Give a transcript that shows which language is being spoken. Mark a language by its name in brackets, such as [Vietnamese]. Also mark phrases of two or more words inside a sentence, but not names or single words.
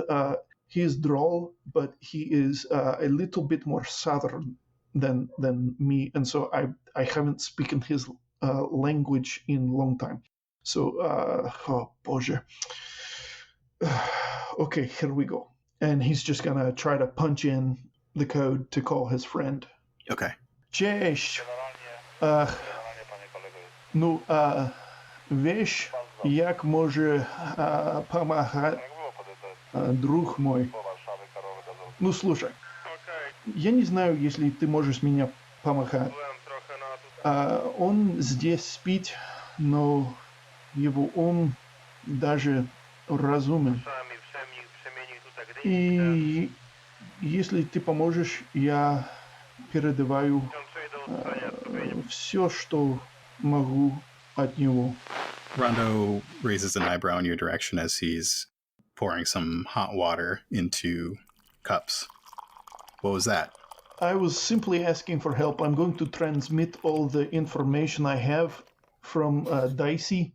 [English] He is droll, but he is a little bit more southern than me, and so I haven't spoken his language in a long time. So oh Boże. Okay, here we go. And he's just gonna try to punch in the code to call his friend. Okay. [Polish] Cześć. Wiesz, jak może pomagać [Russian] друг мой? Слушай, я не знаю, если ты можешь меня помогать. Он здесь спит, но его ум даже разумен. И если ты поможешь, я передаваю все, что могу от него. [English] Rondo raises an eyebrow in your direction as he's pouring some hot water into cups. What was that? I was simply asking for help. I'm going to transmit all the information I have from Dicey.